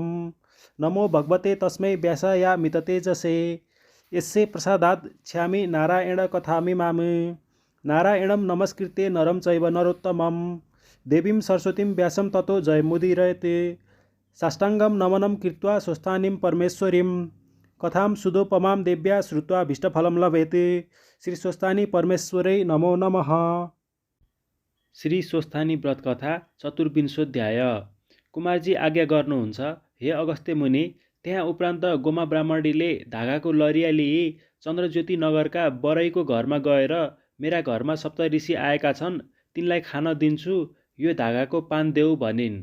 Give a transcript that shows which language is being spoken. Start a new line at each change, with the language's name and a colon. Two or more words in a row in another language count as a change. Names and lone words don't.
Sanskrit: नमो भगवते तस्मै व्यासायामिततेजसे यस्य प्रसादात् छ्यामि नारायण कथामिमामि नारायणं नमस्कृत्य नरं चैव नरोत्तमं देवीं सरस्वतीं व्यासं ततो जयमुदीरयते साष्टांगं नमनं कृत्वा स्वस्थानीं परमेश्वरीं कथां सुदोपमां देव्या श्रुत्वा भीष्टफलं लभेते। श्री स्वस्थानी परमेश्वरै नमो नमः। श्री स्वस्थानी व्रत कथा चतुर्विंशोऽध्याय।
Nepali: कुमारजी आज्ञा गर्नुहुन्छ, हे अगस्त्य मुनि। त्यहाँ उपरान्त गोमा ब्राह्मणीले धागाको लरिया लिई चन्द्रज्योति नगरका बरैको घरमा गएर मेरा घरमा सप्तऋषि आएका छन्, तिनलाई खान दिन्छु, यो धागाको पान देऊ भनिन्।